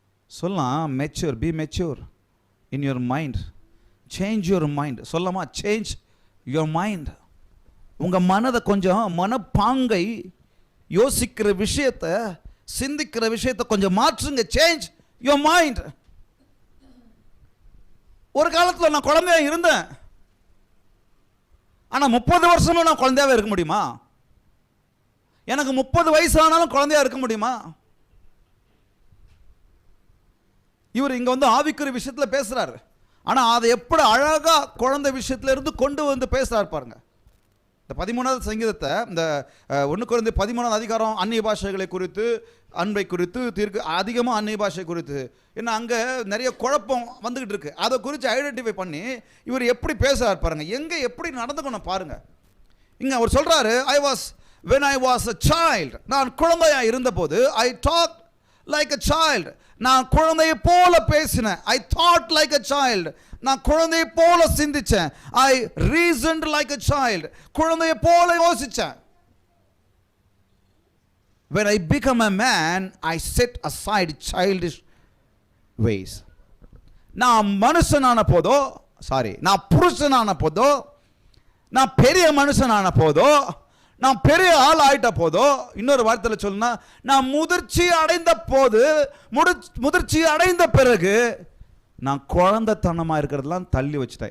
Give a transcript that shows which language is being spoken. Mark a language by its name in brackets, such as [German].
[Tamil] சொல்லலாம், [English] Mature, be mature in your mind, change your mind. [Tamil] சொல்லமா, [English] change your mind. [Tamil] உங்க மனதை கொஞ்சம், மனப்பாங்கை, யோசிக்கிற விஷயத்தை, சிந்திக்கிற விஷயத்தை கொஞ்சம் மாற்றுங்க. [English] change your mind. [Tamil] ஒரு காலத்தில் நான் குழந்தையா இருந்தேன், ஆனா 30 வருஷமா நான் குழந்தையாவே இருக்க முடியுமா? எனக்கு 30 வயசு ஆனாலும் குழந்தையா இருக்க முடியுமா? இவர் இங்க வந்து ஆவிக்குரிய விஷயத்துல பேசுறாரு, ஆனா அதை எப்படி அழகா குழந்தை விஷயத்துல இருந்து கொண்டு வந்து பேசுறாரு பாருங்க. இந்த 13வது சங்கீதத்தை, இந்த 1 கொரிந்தியர் 13வது அதிகாரம் அந்நிய பாஷைகளை குறித்து, அன்பை குறித்து, அதிகமாக அந்நிய பாஷை குறித்து, ஏன்னா அங்கே நிறைய குழப்பம் வந்துகிட்டு இருக்கு. அதை குறித்து ஐடென்டிஃபை பண்ணி இவர் எப்படி பேசுறாரு பாருங்க, எங்க எப்படி நடந்துக்கணும் பாருங்க. இங்க அவர் சொல்றாரு, [English] when I was a child, [Tamil] நான் குழந்தையா இருந்தபோது, [English] I talked like a child, [Tamil] நான் குழந்தையை போல பேசினேன். [English] I thought like a child, [Tamil] நான் குழந்தையை போல சிந்திச்சேன். [English] I reasoned like a child, [Tamil] குழந்தையை போல யோசிச்சேன். [English] When I become a man, I set aside childish ways. [Tamil] நான் மனுஷனான போதோ, நான் புருஷனான போதோ, நான் பெரிய மனுஷனான போதோ, நான் பெரிய ஆள் ஆயிட்ட போதோ, இன்னொரு வார்த்தையில் சொல்லணும்னா, நான் முதிர்ச்சி அடைந்த போது, முதிர்ச்சி அடைந்த பிறகு நான் குழந்தைத்தனமா இருக்கிறதெல்லாம் தள்ளி வச்சுட்டேன்.